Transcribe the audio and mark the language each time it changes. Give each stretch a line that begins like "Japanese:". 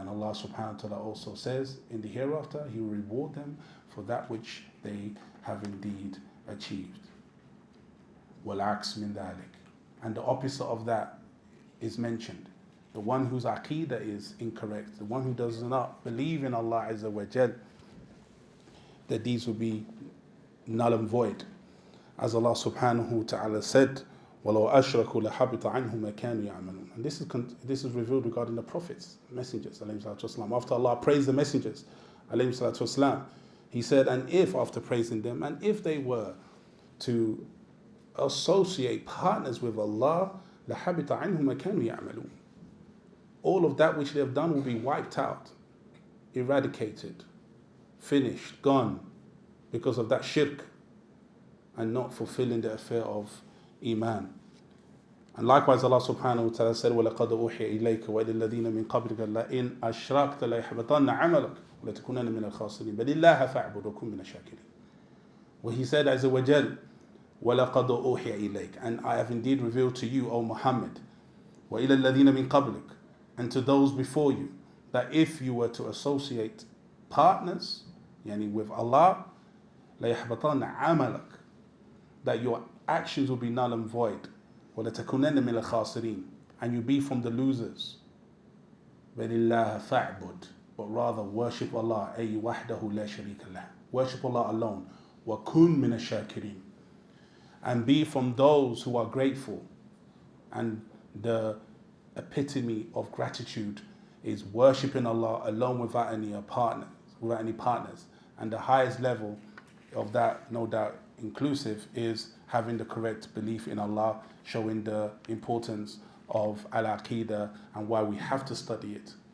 English: And Allah subhanahu wa ta'ala also says in the hereafter, He will reward them for that which they have indeed achieved.
Arabic: وَالْعَكْسُ مِنْ ذَلِكَ.
English: And the opposite of that is mentioned. The one whose aqidah is incorrect, the one who does not believe in Allah Azza wa Jal, that these will be null and void. As Allah subhanahu wa ta'ala said,
Arabic: وَلَوْ أَشْرَكُوا لَحَبِطَ عَنْهُمْ مَا كَانُوا يَعْمَلُونَ.
English: And this is revealed regarding the prophets, messengers, alayhi salatu wasalam. After Allah praised the messengers, alayhi salatu wasalam, He said, and if, after praising them, and if they were to associate partners with Allah,
Arabic: لَحَبِطَ عَنْهُمْ مَا كَانُوا يَعْمَلُونَ.
English: all of that which they have done will be wiped out, eradicated, finished, gone, because of that shirk and not fulfilling the affair of Iman. And likewise Allah subhanahu wa ta'ala said,
Arabic: وَلَقَدْ أُوحِيَ إِلَيْكَ وَإِلَى الَّذِينَ مِنْ قَبْلِكَ لَئِنْ أَشْرَكْتَ لَيَحْبَطَنَّ عَمَلَكَ وَلَتَكُونَنَّ مِنَ الْخَاسِرِينَ بَلِ اللَّهَ فَاعْبُدْ وَكُن مِنَ الشَّاكِرِينَ.
English: Where he said, Azza wa Jal,
Arabic: وَلَقَدْ أُوحِيَ إِلَيْكَ,
English: and I have indeed revealed to you, O Muhammad,
Arabic: وَإِلَى الَّذِينَ مِنْ قَبْلِكَ,
English: and to those before you, that if you were to associate partners, yani with Allah,
Arabic: لَيَحْبَطَنَّ عَمَلَكَ,
English: that your actions will be null and void.
Arabic: وَلَتَكُونَنَّ مِنَ الْخَاسِرِينَ,
English: and you be from the losers.
Arabic: بَلِ اللَّهَ فَاعْبُدْ,
English: but rather worship Allah,
Arabic: أي وحده لا شريك له.
English: Worship Allah alone.
Arabic: وَكُن مِنَ الشَّاكِرِينَ,
English: and be from those who are grateful. And the epitome of gratitude is worshipping Allah alone without any partners. And the highest level of that, no doubt inclusive, is having the correct belief in Allah, showing the importance of al-Aqidah and why we have to study it.